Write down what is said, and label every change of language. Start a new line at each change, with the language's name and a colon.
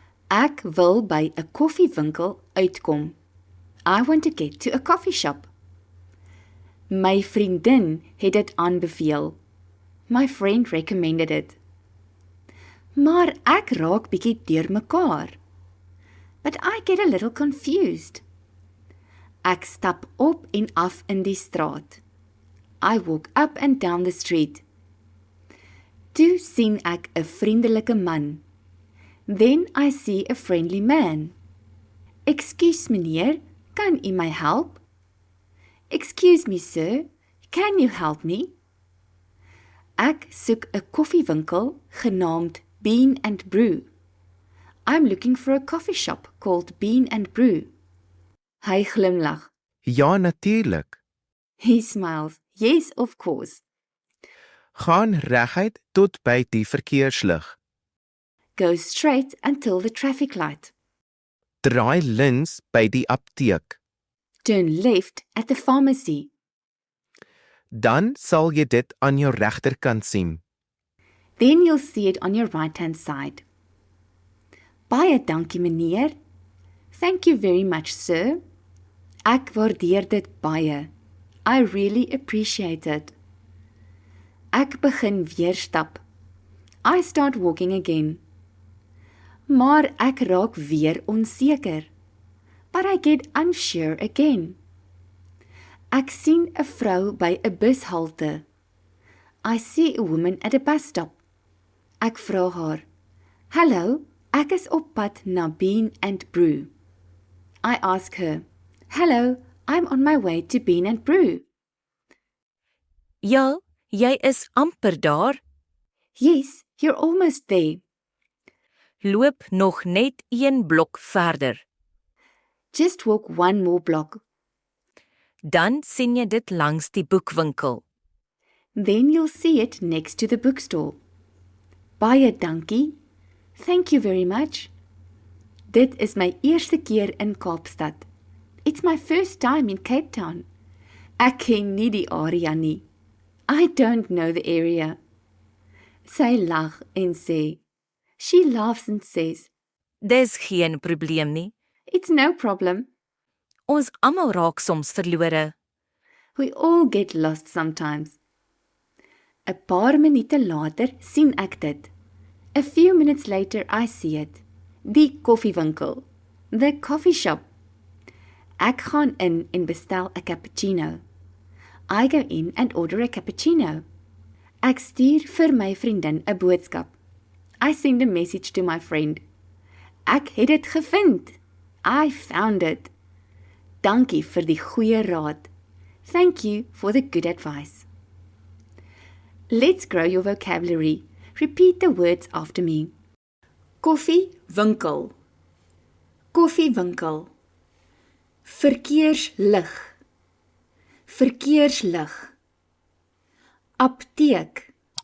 Afrikaans: Ek wil by 'n koffiewinkel uitkom.
English: I want to get to a coffee shop.
Afrikaans: My vriendin het dit aanbeveel.
English: My friend recommended it.
Afrikaans: Maar ek raak bietjie deurmekaar.
English: But I get a little confused.
Afrikaans: Ek stap op en af in die straat.
English: I walk up and down the street.
Afrikaans: Toe sien ek 'n vriendelike man.
English: Then I see a friendly man.
Afrikaans: Excuse meneer, kan u my help?
English: Excuse me sir, can you help me?
Afrikaans: Ek soek 'n koffiewinkel genaamd Bean and Brew.
English: I'm looking for a coffee shop called Bean and Brew.
Afrikaans: Hy glimlag. Ja, natuurlijk.
English: He smiles. Yes, of course.
Afrikaans: Gaan reguit tot by die verkeerslig.
English: Go straight until the traffic light.
Afrikaans: Draai links by die apteek.
English: Turn left at the pharmacy.
Afrikaans: Dan sal jy dit aan jou regterkant sien.
English: Then you'll see it on your right-hand side.
Afrikaans: Baie dankie meneer.
English: Thank you very much, sir.
Afrikaans: Ek waardeer dit baie.
English: I really appreciate it.
Afrikaans: Ek begin weer stap.
English: I start walking again.
Afrikaans: Maar ek raak weer onseker.
English: But I get unsure again.
Afrikaans: Ek sien 'n vrou by 'n bushalte.
English: I see a woman at a bus stop.
Afrikaans: Ek vra haar, "Hallo, ek is op pad na Bean and Brew."
English: I ask her, "Hello, I'm on my way to Bean and Brew."
Afrikaans: Ja, jy is amper daar.
English: Yes, you're almost there.
Afrikaans: Loop nog net 1 blok verder.
English: Just walk one more block.
Afrikaans: Dan sien jy dit langs die boekwinkel.
English: Then you'll see it next to the bookstore.
Afrikaans: Baie dankie.
English: Thank you very much.
Afrikaans: Dit is my eerste keer in Kaapstad.
English: It's my first time in Cape Town.
Afrikaans: Ek ken nie die area nie.
English: I don't know the area.
Afrikaans: Sy lag en sê.
English: She laughs and says,
Afrikaans: Dis geen probleem nie.
English: "It's no problem.
Afrikaans: Ons almal raak soms verlore.
English: We all get lost sometimes."
Afrikaans: 'n Paar minute later sien ek dit.
English: A few minutes later I see it.
Afrikaans: Die koffiewinkel.
English: The coffee shop.
Afrikaans: Ek gaan in en bestel 'n cappuccino.
English: I go in and order a cappuccino.
Afrikaans: Ek stuur vir my vriendin 'n boodskap.
English: I send a message to my friend.
Afrikaans: Ek het dit gevind.
English: I found it.
Afrikaans: Dankie vir die goeie raad.
English: Thank you for the good advice. Let's grow your vocabulary. Repeat the words after me.
Afrikaans: Koffiewinkel. Koffiewinkel. Verkeerslig. Verkeerslig. Apteek.